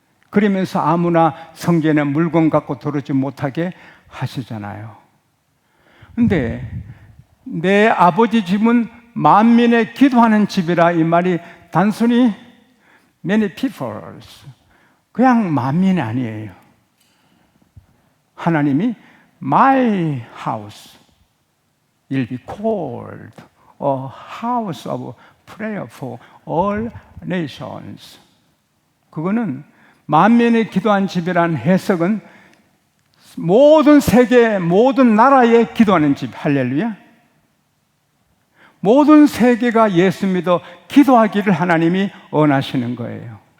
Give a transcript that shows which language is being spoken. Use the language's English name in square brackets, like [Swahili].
[Korean] 그러면서 아무나 성전에 물건 갖고 들어오지 못하게 하시잖아요. 근데 내 아버지 집은 만민의 기도하는 집이라 이 말이 단순히 [English] many peoples, [Korean] 그냥 만민이 아니에요. 하나님이 [English] My house will be called a house of prayer for all nations. [Korean] 그거는 만민의 기도한 집이라는 해석은 모든 세계, 모든 나라에 기도하는 집. 할렐루야. 모든 세계가 예수 믿어 기도하기를 하나님이 원하시는 거예요.